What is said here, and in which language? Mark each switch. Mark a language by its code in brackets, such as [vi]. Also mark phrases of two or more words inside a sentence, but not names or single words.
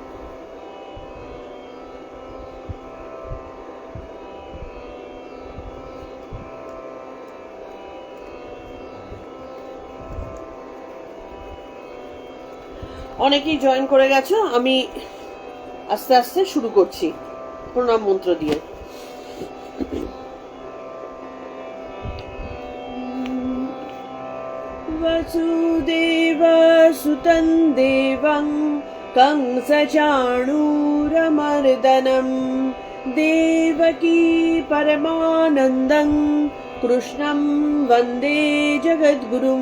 [bn] অনেকেই জয়েন করে গেছো। আমি আস্তে আস্তে শুরু করছি প্রণাম মন্ত্র দিয়ে। [sa] वसुदेवसुतं देवं कंसचाणूरमर्दनं देवकी परमानन्दं कृष्णं वन्दे जगद्गुरुं।